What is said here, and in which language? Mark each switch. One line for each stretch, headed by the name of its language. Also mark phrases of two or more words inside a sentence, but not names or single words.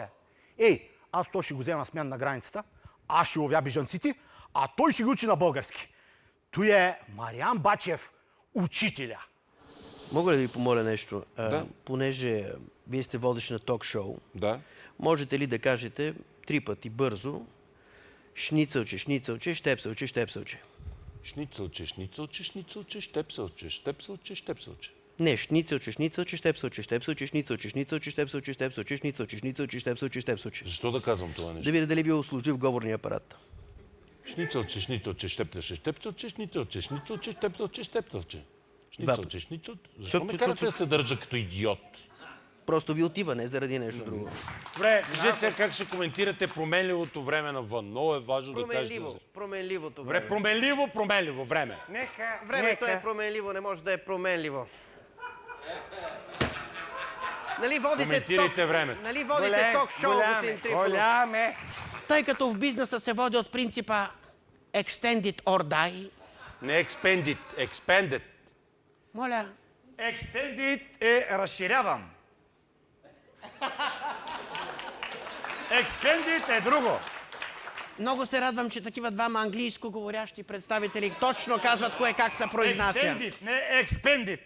Bulgarian: Ей, аз то ще го взема с мен на границата, аз ще ловя бежанците, а той ще го учи на български. Той е Мариан Бачев, учителя. Мога ли да ви помоля нещо? Да. Понеже вие сте водещ на ток-шоу, Да. можете ли да кажете 3 пъти бързо шницълче, шницълче, щепсълче, щепсълче? Шницълче, шницълче, шницълче, щепсълче, щепсълче, щепсълче. Не, шницълче, шницълче, щепсълче, щепсълче, шницълче, шницълче, щепсълче, щепсълче, шницълче, шницълче, щепсълче, щепсълче. Защо да казвам това Да нещо? видя дали ви услужи в говорния апарат. Шницълче, шницълче, щепсълче, щепсълче, шницълче, шницълче, щепсълче, щепсълче. Шницълче, шницълче. Защо ме карате да се държа като идиот? Просто ви отива, не заради нещо друго. Добре, виждате сега как ще коментирате променливото време навън. Много е важно да кажете. Променливото Добре, променливо време. Времето е променливо, не може да е променливо. Нали водите Коментирайте времето. Нали водите ток-шоу, господин Трифонов? Тъй като в бизнеса се води от принципа
English: extended or die,
Bulgarian: Не expanded. моля, Extended е разширявам. Extended е друго. много се радвам, че такива двама английско говорящи представители точно казват кое как се произнася. Extended, не expanded.